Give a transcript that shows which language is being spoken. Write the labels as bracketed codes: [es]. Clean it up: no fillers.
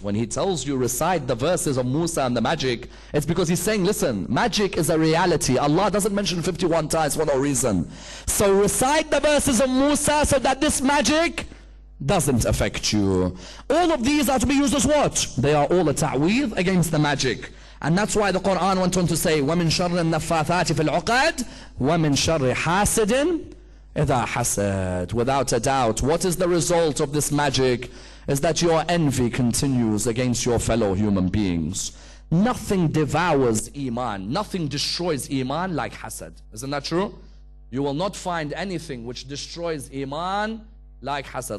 [en] When he tells you recite the verses of Musa and the magic, it's because he's saying, listen, magic is a reality. Allah doesn't mention 51 times for no reason. So recite the verses of Musa so that this magic doesn't affect you. All of these are to be used as what? They are all a ta'weedh against the magic. And that's why the Quran went on to say, [ar] وَمِن شَرِّ النَّفَّاثَاتِ فِي الْعُقَدِ وَمِن شَرِّ حَاسِدٍ إِذَا حَسَدٍ. [en] Without a doubt, what is the result of this magic? Is that your envy continues against your fellow human beings. Nothing devours Iman, nothing destroys Iman like hasad. Isn't that true? You will not find anything which destroys Iman like hasad.